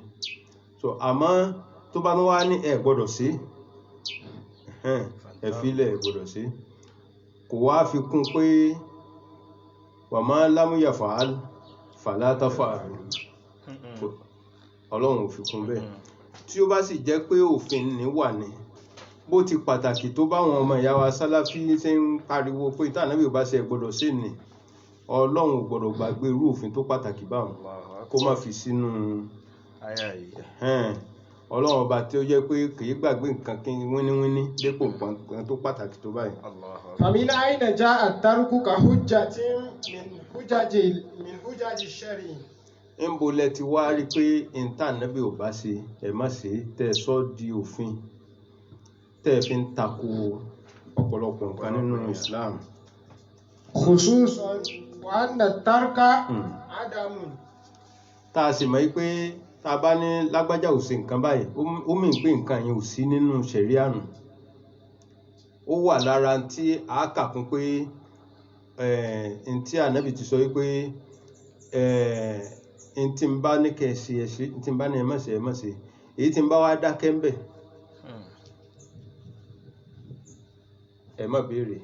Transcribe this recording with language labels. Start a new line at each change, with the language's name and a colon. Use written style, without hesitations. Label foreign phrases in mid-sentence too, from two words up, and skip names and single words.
Yoruba: so àmọ́ tó bá wá ní ẹ gbọ́dọ̀ ṣe, ẹ filẹ̀ ẹ gbọ́dọ̀ ṣe, kò wá fi kún pé
Arabic: وما لم يفعل فلا تفعل.
Yoruba: Ọlọ́run ò fi kún bẹ́ẹ̀. tí ó bá sì jẹ́ pé òfin ní wà ní, bó ti pàtàkì tó báwọn ọmọ ìyá wa Sálàfí ṣe ń pariwo pé tí Ànábì ò bá ṣe ẹ gbọ́dọ̀ ṣe ní, Ọlọ́run ò gbọ́dọ̀ gbàgbé irú òfin tó pàtàkì báwọn kó má fi sínú àyà yìí. Ọlọ́run ọba tí ó jẹ́ pé kìí gbàgbé nǹkan kí wíníwíní dépò nǹkan tó pàtàkì tó báyìí.
Arabic: فمن أين جاء الترك كحجة من حجج الشرع؟
Yoruba: ń bo lẹ ti wá rí pé ìta Ànábì ò bá ṣe ẹ má ṣe, tẹ́ sọ di òfin, tẹ́ fi ń tako ọ̀pọ̀lọpọ̀ nǹkan nínú Islam.
Arabic: خصوصا وأن الترك عدم.
Yoruba: tá a sì mọ̀ pé tá a bá ní lágbájá ò ṣe nǹkan báyìí, ó mì pé nǹkan yẹn ò sí nínú ṣẹ̀ríà nù, ó wà lára tí a kà kún pé tí Ànábì ti sọ wípé tí n bá ní kẹ́ ṣe ẹ ṣe, tí n bá ní ẹ má ṣe ẹ má ṣe, èyí tí n bá wá dákẹ́ ń bẹ̀ ẹ má béèrè.